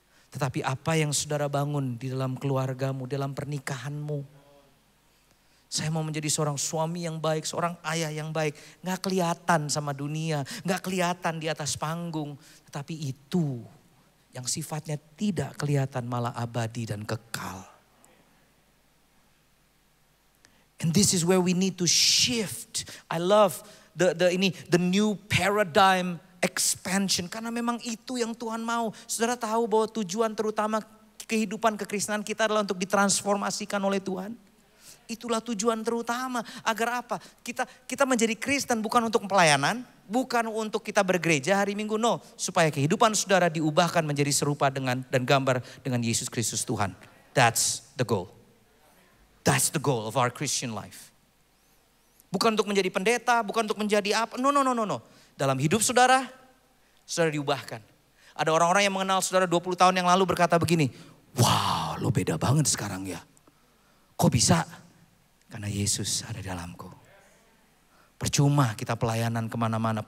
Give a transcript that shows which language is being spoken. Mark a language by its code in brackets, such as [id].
[id] Tetapi apa yang saudara bangun di dalam keluargamu, dalam pernikahanmu? Saya mau menjadi seorang suami yang baik, seorang ayah yang baik. Gak kelihatan sama dunia, gak kelihatan di atas panggung. Tetapi itu yang sifatnya tidak kelihatan malah abadi dan kekal. [en] And this is where we need to shift. I love the new paradigm expansion. [id] Karena memang itu yang Tuhan mau. Saudara tahu bahwa tujuan terutama kehidupan kekristenan kita adalah untuk ditransformasikan oleh Tuhan. Itulah tujuan terutama. Agar apa? Kita menjadi Kristen bukan untuk pelayanan. Bukan untuk kita bergereja hari Minggu. No. Supaya kehidupan saudara diubahkan menjadi serupa dengan dan gambar dengan Yesus Kristus Tuhan. [en] That's the goal. That's the goal of our Christian life. [id] Bukan untuk menjadi pendeta. Bukan untuk menjadi apa. No. Dalam hidup saudara diubahkan. Ada orang-orang yang mengenal saudara 20 tahun yang lalu berkata begini. Wow, lo beda banget sekarang ya. Kok bisa? Karena Yesus ada dalamku. Percuma kita pelayanan kemana-mana.